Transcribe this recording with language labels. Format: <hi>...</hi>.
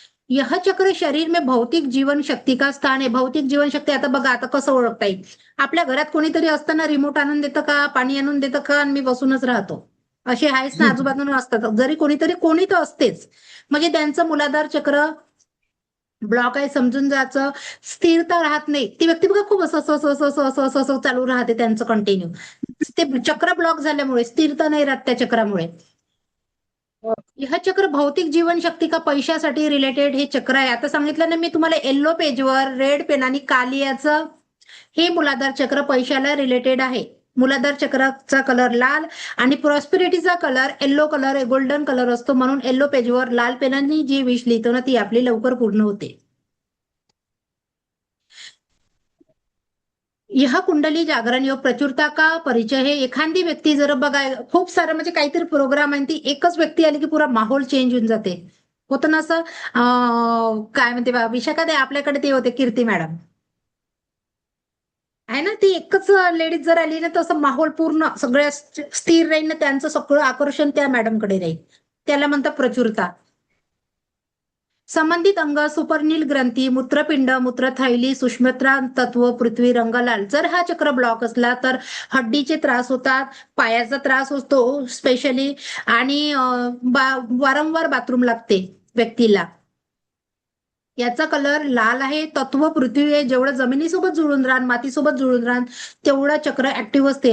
<hi>यह चक्र शरीर में भौतिक जीवन शक्ती का स्थान</hi> <mr>आहे. भौतिक जीवन शक्ती आता बघा, आता कसं ओळखता येईल, आपल्या घरात कोणीतरी असताना रिमोट आणून देतं का, पाणी आणून देतं का, आणि मी बसूनच राहतो, असे आहेच ना आजूबाजूला असतात. जरी कोणीतरी कोणी तर असतेच, म्हणजे त्यांचं मूलाधार चक्र ब्लॉक आहे समजून जायचं. स्थिरता राहत नाही. ती व्यक्ती बघा खूप असं असं असं असं असं असं असं चालू राहते त्यांचं कंटिन्यू. ते चक्र ब्लॉक झाल्यामुळे स्थिरता नाही राहत त्या चक्रामुळे.</mr> <hi>यह चक्र भौतिक जीवन शक्ती का</hi> <mr>पैशासाठी रिलेटेड हे चक्र आहे. आता सांगितलं ना मी तुम्हाला, येल्लो पेजवर रेड पेन आणि कालियाचं हे मूलाधार चक्र पैशाला रिलेटेड आहे. मूलाधार चक्राचा कलर लाल आणि प्रॉस्पेरिटीचा colour yellow colour, golden colour असतो. म्हणून येल्लो पेजवर लाल पेनांनी जी विश लिहितो ना ती आपली लवकर पूर्ण होते.</mr> <hi>यह कुंडली जागरण योग प्रचुरता का परिचय है.</hi> <mr>एखादी व्यक्ती जर बघा, खूप सारं म्हणजे काहीतरी प्रोग्राम आहे, ती एकच व्यक्ती आली की पुरा माहोल चेंज होऊन जाते. होतं ना असं. काय म्हणते विशाखा ते आपल्याकडे ते होते कीर्ती मॅडम आहे ना, ती एकच लेडीज जर आली ना तसं माहोल पूर्ण सगळ्या स्थिर राहील ना, त्यांचं सगळं आकर्षण त्या मॅडमकडे राहील. त्याला म्हणतात प्रचुरता.</mr> <hi>संबंधित अंग सुपरनील ग्रंथी, मूत्रपिंड, मूत्रथैली, सुषमत्रा तत्व, पृथ्वी, रंग लाल.</hi> <mr>जर हा चक्र ब्लॉक असला तर हड्डीचे त्रास होतात, पायाचा त्रास होतो स्पेशली, आणि वारंवार बाथरूम लागते व्यक्तीला. याचा कलर लाल आहे. तत्व पृथ्वी आहे. जेवढं जमिनीसोबत जुळून राहण, मातीसोबत जुळून राहण, तेवढं चक्र ऍक्टिव्ह असते.</mr>